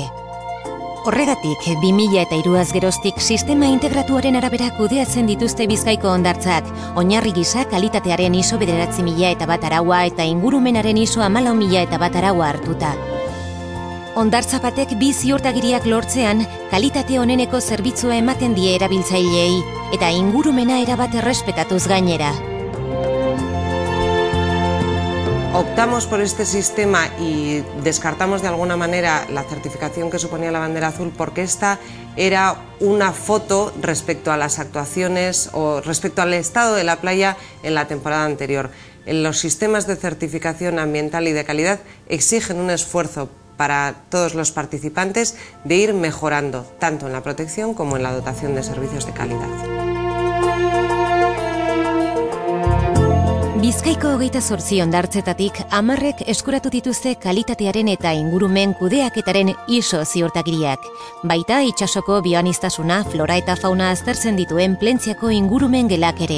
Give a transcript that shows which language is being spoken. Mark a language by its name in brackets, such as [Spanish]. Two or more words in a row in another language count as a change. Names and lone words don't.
[Basque] Horregatik, 2003 geroztik sistema integratuaren arabera kudeatzen dituzte Bizkaiko hondartzak, oinarri gisa kalitatearen ISO 9001 araua eta ingurumenaren ISO 14001 araua hartuta. Hondartza batek 2 ziurtagiriak lortzean, kalitate oneneko zerbitzua ematen die erabiltzaileei eta ingurumena erabat errespetatuz gainera. [Spanish] Optamos por este sistema y descartamos de alguna manera la certificación que suponía la bandera azul porque esta era una foto respecto a las actuaciones o respecto al estado de la playa en la temporada anterior. Los sistemas de certificación ambiental y de calidad exigen un esfuerzo para todos los participantes de ir mejorando, tanto en la protección como en la dotación de servicios de calidad. [Basque] Bizkaiko 28 hondartzetatik 10ek eskuratu dituzte kalitatearen eta ingurumen kudeaketaren ISO ziurtagiriak. Baita itsasoko bioaniztasuna, flora eta fauna aztertzen dituen Plentziako ingurumen gelak ere.